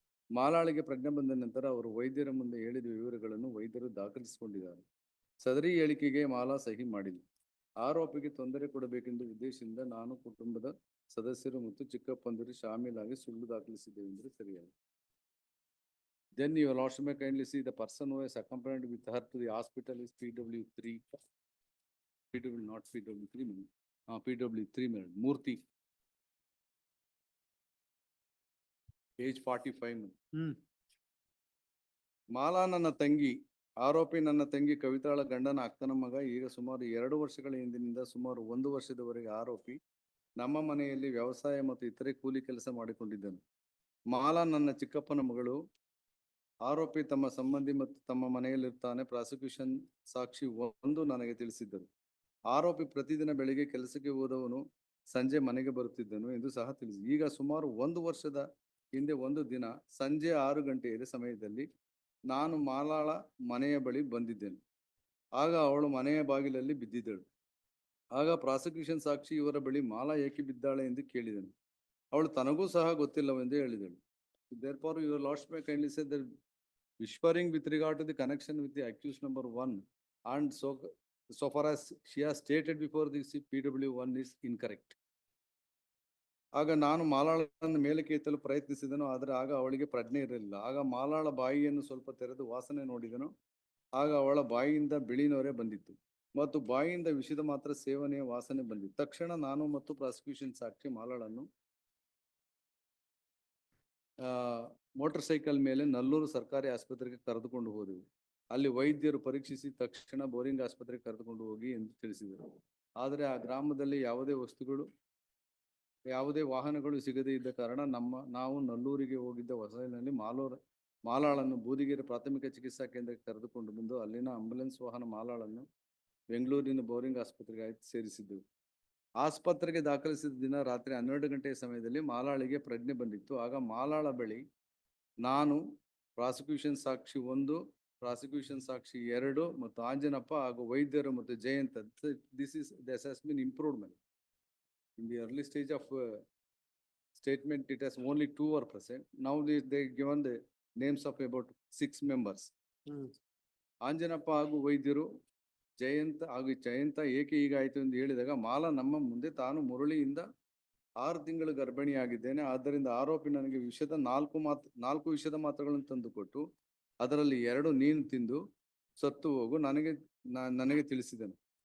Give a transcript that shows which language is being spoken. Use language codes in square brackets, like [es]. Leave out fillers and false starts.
[kn] ಮಾಲಾಳಿಗೆ ಪ್ರಜ್ಞೆ ಬಂದ ನಂತರ ಅವರು ವೈದ್ಯರ ಮುಂದೆ ಹೇಳಿದ ವಿವರಗಳನ್ನು ವೈದ್ಯರು ದಾಖಲಿಸಿಕೊಂಡಿದ್ದಾರೆ. ಸದರಿ ಹೇಳಿಕೆಗೆ ಮಾಲಾ ಸಹಿ ಮಾಡಿಲ್ಲ. ಆರೋಪಿಗೆ ತೊಂದರೆ ಕೊಡಬೇಕೆಂದು ಉದ್ದೇಶದಿಂದ ನಾನು ಕುಟುಂಬದ ಸದಸ್ಯರು ಮತ್ತು ಚಿಕ್ಕಪ್ಪಂದಿರು ಶಾಮೀಲಾಗಿ ಸುಳ್ಳು ದಾಖಲಿಸಿದ್ದೇವೆ ಎಂದರೆ ಸರಿಯಾಗಿದೆ. [en] Then your lordship may kindly see the person who has accompanied with her to the hospital is PW3. PW not PW3 minute. PW3 minute. Murthy. Age 45 minute. [kn] Mala ನನ್ನ ತಂಗಿ, ಆರೋಪಿ ನನ್ನ ತಂಗಿ ಕವಿತಾಳ ಗಂಡನ ಅಕ್ಕನ ಮಗ. ಈಗ ಸುಮಾರು 2 ವರ್ಷಗಳ ಹಿಂದಿನಿಂದ ಸುಮಾರು 1 ವರ್ಷದವರೆಗೆ ಆರೋಪಿ ನಮ್ಮ ಮನೆಯಲ್ಲಿ ವ್ಯವಸಾಯ ಮತ್ತು ಇತರೆ ಕೂಲಿ ಕೆಲಸ ಮಾಡಿಕೊಂಡಿದ್ದನು. ಮಾಲಾ ನನ್ನ ಚಿಕ್ಕಪ್ಪನ ಮಗಳು. ಆರೋಪಿ ತಮ್ಮ ಸಂಬಂಧಿ ಮತ್ತು ತಮ್ಮ ಮನೆಯಲ್ಲಿರ್ತಾನೆ. ಪ್ರಾಸಿಕ್ಯೂಷನ್ ಸಾಕ್ಷಿ 1 ನನಗೆ ತಿಳಿಸಿದ್ದರು. ಆರೋಪಿ ಪ್ರತಿದಿನ ಬೆಳಿಗ್ಗೆ ಕೆಲಸಕ್ಕೆ ಹೋದವನು ಸಂಜೆ ಮನೆಗೆ ಬರುತ್ತಿದ್ದನು ಎಂದು ಸಹ ತಿಳಿಸಿ. ಈಗ ಸುಮಾರು 1 ವರ್ಷದ ಹಿಂದೆ ಒಂದು ದಿನ ಸಂಜೆ 6 ಗಂಟೆಯ ಸಮಯದಲ್ಲಿ ನಾನು ಮಾಲಾಳ ಮನೆಯ ಬಳಿ ಬಂದಿದ್ದೇನೆ. ಆಗ ಅವಳು ಮನೆಯ ಬಾಗಿಲಲ್ಲಿ ಬಿದ್ದಿದ್ದಳು. ಆಗ ಪ್ರಾಸಿಕ್ಯೂಷನ್ ಸಾಕ್ಷಿ ಇವರ ಬಳಿ ಮಾಲಾ ಏಕೆ ಬಿದ್ದಾಳೆ ಎಂದು ಕೇಳಿದನು. ಅವಳು ತನಗೂ ಸಹ ಗೊತ್ತಿಲ್ಲವೆಂದು ಹೇಳಿದಳು. [en] Therefore, your lordship may kindly say that whispering with regard to the connection with the accused number 1 and so far as she has stated before the PW1 is incorrect. [kn] ಆಗ ನಾನು ಮಾಲಾಳನ್ನು ಮೇಲಕ್ಕೆ ಎತ್ತಲು ಪ್ರಯತ್ನಿಸಿದನು, ಆದರೆ ಆಗ ಅವಳಿಗೆ ಪ್ರಜ್ಞೆ ಇರಲಿಲ್ಲ. ಆಗ ಮಾಲಾಳ ಬಾಯಿಯನ್ನು ಸ್ವಲ್ಪ ತೆರೆದು ವಾಸನೆ ನೋಡಿದನು. ಆಗ ಅವಳ ಬಾಯಿಯಿಂದ ಬಿಳಿ ನೊರೆ ಬಂದಿತ್ತು ಮತ್ತು ಬಾಯಿಯಿಂದ ವಿಷದ ಮಾತ್ರ ಸೇವನೆಯ ವಾಸನೆ ಬಂದಿತ್ತು. ತಕ್ಷಣ ನಾನು ಮತ್ತು ಪ್ರಾಸಿಕ್ಯೂಷನ್ ಸಾಕ್ಷಿ ಮಾಲಾಳನ್ನು ಮೋಟರ್ ಸೈಕಲ್ ಮೇಲೆ ನಲ್ಲೂರು ಸರ್ಕಾರಿ ಆಸ್ಪತ್ರೆಗೆ ಕರೆದುಕೊಂಡು ಹೋದೆವು. ಅಲ್ಲಿ ವೈದ್ಯರು ಪರೀಕ್ಷಿಸಿ ತಕ್ಷಣ ಬೋರಿಂಗ್ ಆಸ್ಪತ್ರೆಗೆ ಕರೆದುಕೊಂಡು ಹೋಗಿ ಎಂದು ತಿಳಿಸಿದರು. ಆದರೆ ಆ ಗ್ರಾಮದಲ್ಲಿ ಯಾವುದೇ ವಾಹನಗಳು ಸಿಗದೇ ಇದ್ದ ಕಾರಣ ನಾವು ನಲ್ಲೂರಿಗೆ ಹೋಗಿದ್ದ ಹೊಸಲಿನಲ್ಲಿ ಮಾಲಾಳನ್ನು ಬೂದಿಗೆರೆ ಪ್ರಾಥಮಿಕ ಚಿಕಿತ್ಸಾ ಕೇಂದ್ರಕ್ಕೆ ಕರೆದುಕೊಂಡು ಬಂದು ಅಲ್ಲಿನ ಆಂಬ್ಯುಲೆನ್ಸ್ ವಾಹನ ಮಾಲಾಳನ್ನು ಬೆಂಗಳೂರಿನ ಬೋರಿಂಗ್ ಆಸ್ಪತ್ರೆಗೆ ಸೇರಿಸಿದ್ದೆವು. ಆಸ್ಪತ್ರೆಗೆ ದಾಖಲಿಸಿದ ದಿನ ರಾತ್ರಿ 12 ಗಂಟೆಯ ಸಮಯದಲ್ಲಿ ಮಾಲಾಳಿಗೆ ಪ್ರಜ್ಞೆ ಬಂದಿತ್ತು. ಆಗ ಮಾಲಾಳ ಬಳಿ ನಾನು, ಪ್ರಾಸಿಕ್ಯೂಷನ್ ಸಾಕ್ಷಿ 1, ಪ್ರಾಸಿಕ್ಯೂಷನ್ ಸಾಕ್ಷಿ 2 ಮತ್ತು ಆಂಜನಪ್ಪ ಹಾಗೂ ವೈದ್ಯರು ಮತ್ತು Jayant. [en] This has been improvement. In the early stage of statement, it has only 2 were present. Now they given the names of about 6 members. [kn] Anjanappa ಹಾಗೂ ವೈದ್ಯರು, ಜಯಂತ ಏಕೆ ಹೀಗಾಯಿತು ಎಂದು ಹೇಳಿದಾಗ ಮಾಲಾ ನಮ್ಮ ಮುಂದೆ ತಾನು ಮುರಳಿಯಿಂದ 6 ತಿಂಗಳು ಗರ್ಭಿಣಿಯಾಗಿದ್ದೇನೆ, ಆದ್ದರಿಂದ ಆರೋಪಿ ನನಗೆ 4 ವಿಷದ ಮಾತ್ರೆಗಳನ್ನು ತಂದುಕೊಟ್ಟು ಅದರಲ್ಲಿ 2 ನೀನು ತಿಂದು ಸತ್ತು ಹೋಗು ನನಗೆ ತಿಳಿಸಿದನು.